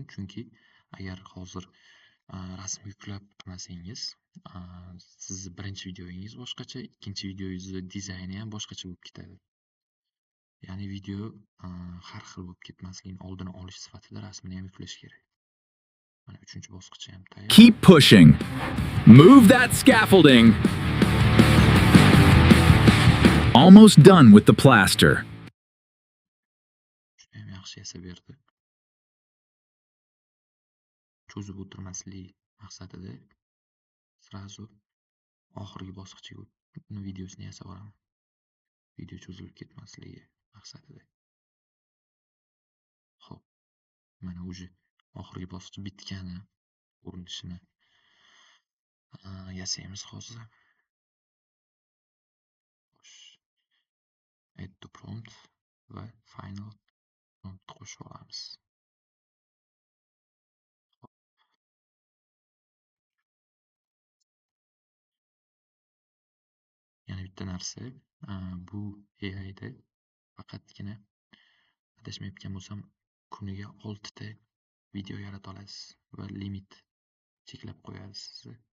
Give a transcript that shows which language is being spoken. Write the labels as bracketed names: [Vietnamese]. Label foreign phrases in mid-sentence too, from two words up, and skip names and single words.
[Uzbek] Chunki agar hozir rasm yuklab qilmasangiz, sizni birinchi videongiz boshqacha, ikkinchi videongizni dizayni ham boshqacha bo'lib ketadi. Ya'ni video har xil bo'lib ketmasligini oldini olish sifatida rasmini ham yuklash kerak. Mana 3-bosqichi ham tayyor. [English] Keep pushing. Move that scaffolding. Almost done with the plaster. [Uzbek] Shuni ham yaxshi yasab berdi. Cho'zib o'tirmaslik maqsadida srazu oxirgi bosqichga videosini yasab olaman. Video cho'zilib ketmasligi maqsadida. Xo'p. Mana уже oxirgi bosqich bitgani ko'rinishini yasaymiz hozir. [English] Add to prompt va final prompt [Uzbek] qo'shib olamiz. Yana bitta narsa, bu AIda faqatgina adashmayotgan bo'lsam, kuniga 6 ta video yarata olasiz va limit cheklab qo'yadi sizni.